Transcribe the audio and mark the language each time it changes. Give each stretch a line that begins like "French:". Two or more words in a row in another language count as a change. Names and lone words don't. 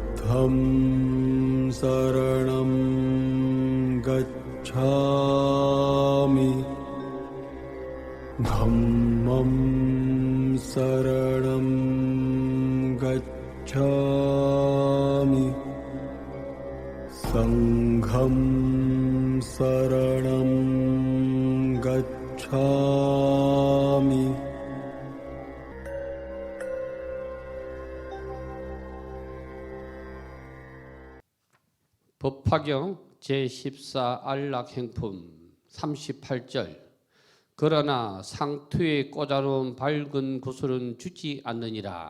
Pali: 부ddham saranam gacchami dhammam saranam gacchami sangham saranam gacchami.
Korean: 법화경 제14 안락행품 38절. 그러나 상투에 꽂아놓은 밝은 구슬은 주지 않느니라.